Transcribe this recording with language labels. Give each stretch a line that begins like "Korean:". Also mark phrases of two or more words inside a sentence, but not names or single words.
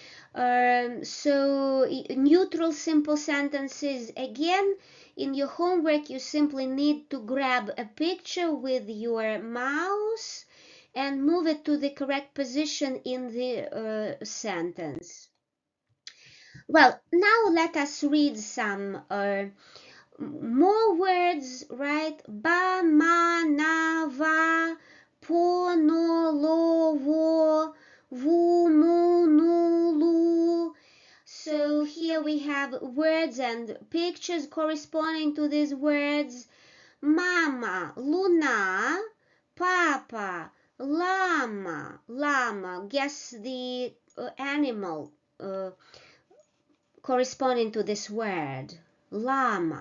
English: So neutral simple sentences, again, in your homework you simply need to grab a picture with your mouse and move it to the correct position in the sentence. Well, now let us read some more words, right? Ba, ma, na, va, po, no, lo, vo, vu, mu, nu, lu. So here we have words and pictures corresponding to these words. Mama, Luna, Papa, llama. Guess the animal corresponding to this word, llama.